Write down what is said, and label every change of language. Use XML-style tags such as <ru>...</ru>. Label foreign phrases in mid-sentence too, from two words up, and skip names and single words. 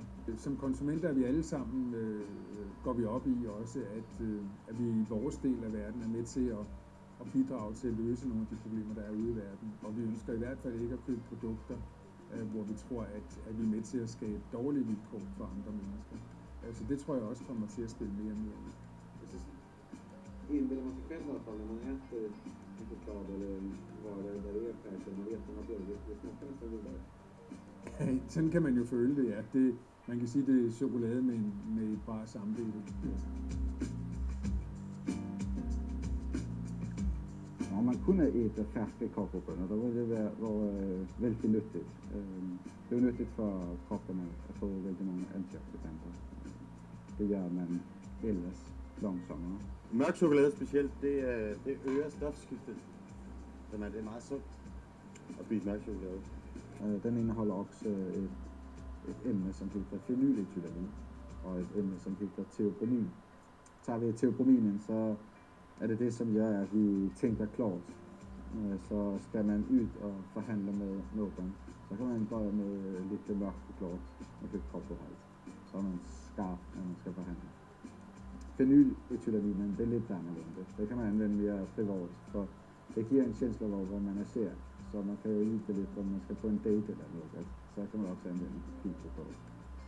<da>Som konsumenter er vi alle sammen, går vi op i også, at vi i vores del af verden er med til at bidrage til at løse nogle af de problemer, der er ude i verden. Og vi ønsker i hvert fald ikke at købe produkter, hvor vi tror, at vi er med til at skabe dårlige vilkår for andre mennesker. Så det tror jeg også kommer til at spille mere med.</da> <sv>Inbillar man sig själv i alla fall när man äter en choklad eller vad det är färdigt, man vet att man har blivit, det smakar nästan vidare.</sv> <da>Sådan kan man jo føle det, ja. Man kan sige, det er chokolade med et bra samvittighed.</da> <sv>Om man kunde äta färska kakaobönor, då var det väldigt nyttigt. Det är nyttigt för kroppen att få väldigt många antioxidanter. Det gör man ellers långsammare.</sv> <da>Mørk chokolade specielt, det øger stofskiftet. Så det er meget sundt at spise mørk chokolade. Den inneholder også et emne, som heter phenylethylamin, og et emne, som heter theobromine. Tager vi theobrominen, så er det som gør, at vi tænker klart. Så skal man ud og forhandle med nogen, så kan man börja med lidt mørk choklad og lidt kakaohalt. Så er man skarp, når man skal forhandle. Phenylethylaminen,</da> <sv>det är lite annorlunda. Det kan man använda mer privat, för det ger en känsla av vad man ser. Så man kan ju lite om man ska på en date eller något, så kan man också använda fint choklad.</sv>